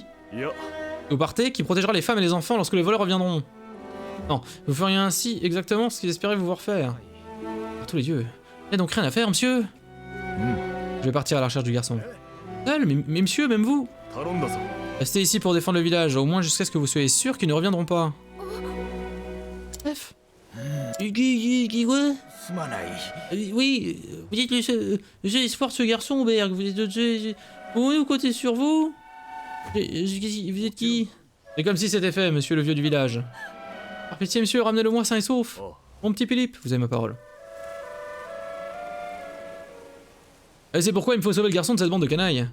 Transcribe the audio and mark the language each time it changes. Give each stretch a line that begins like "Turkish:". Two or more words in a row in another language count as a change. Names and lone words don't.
Japanese: いや
French: Vous partez, qui protégera les femmes et les enfants lorsque les voleurs reviendront. Non, vous feriez ainsi exactement ce qu'ils espéraient vous voir faire. Par tous les dieux. Il n'y a donc rien à faire, monsieur. Je vais partir à la recherche du garçon. Seul, mais monsieur, même vous.
Japanese: 頼んだぞ
French: Restez ici pour défendre le village, au moins jusqu'à ce que vous soyez sûr qu'ils ne reviendront pas. Bref. Quoi?
Japanese: すまない
French: Oui, vous êtes le seul espoir de ce garçon, Berg. Vous êtes... Vous comptez sur vous? Vous êtes qui? C'est comme si c'était fait, monsieur le vieux du village. Par pitié, monsieur, ramenez-le-moi sain et sauf. Oh. Mon petit Philippe, vous avez ma parole. Et c'est pourquoi il me faut sauver le garçon de cette bande de canailles.